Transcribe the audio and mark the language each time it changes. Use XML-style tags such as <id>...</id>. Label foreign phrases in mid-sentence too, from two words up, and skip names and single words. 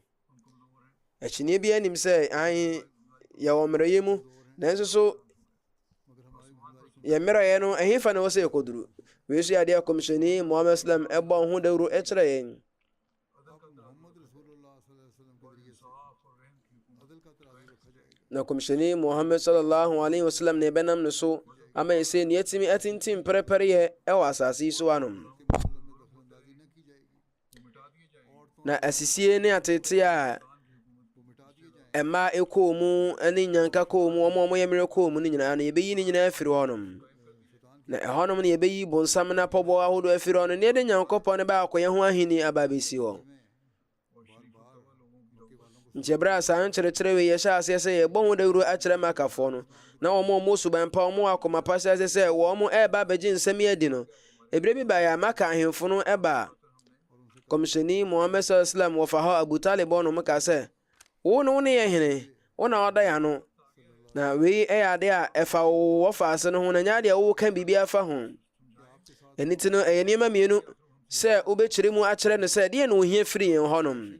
<ak>Akyinnye bi anim sɛ yɛwɔ mmerɛyɛ mu nanso so yɛ mmerɛyɛ no ɛhefa na wɔ sɛ yɛkɔduru. Wei so yɛ adeɛ a Kɔmhyɛni Muhammad sallam ɛbɔ ho dawuro ɛkyerɛ yɛn. Na Kɔmhyɛni Muhammad</ak> <ar>صلى الله عليه وسلم</ar> <ak>ne bɛnam ne so ama yɛsɛ ne yɛtumi atintim pɛrɛpɛrɛyɛ ɛwɔ asase yi so anom. Na asisie ne atete a ɛma ɛkɔɔ mu ne nyanka kɔɔ mu ɔmo yɛ mmerɛ kɔɔ mu no nyinaa no yɛbɛyi ne nyinaa afiri hɔnom. Na ɛhɔnom no yɛbɛyi bonsam na pɔbɔ ahodoɔ afiri hɔ no na yɛde Nyankopɔn no baakɔ yɛn ho ahenni aba abɛsi hɔ. Nti ɛberɛ a saa nkyerɛkyerɛ wei yɛhyɛ aseɛ sɛ yɛbɔ ho dawuro akyerɛ makafoɔ no na wɔn suban pa wɔn akoma pa hyɛ sɛ wɔn ɛreba abɛgye nsɛm yi adi no, ɛberɛ bi baeɛ a maka ahemfo no ɛba Kɔmhyɛni Muhammad</ak> <ar>صلى الله عليه وسلم</ar> <ak>wɔfa hɔ Abu Talib ɔnom ka sɛ wo ne yɛ hene wo na ɔda yɛ no na wei ɛyɛ ade a ɛfa wo wɔfaase no ho na nyɛ adeɛ wo ka biribi afa ho. Ɛno nti no ɛyɛ nneɛma mmienu sɛ wobɛkyerɛ mu akyerɛ no sɛ deɛ na ohia firi yɛn hɔnom.</ak>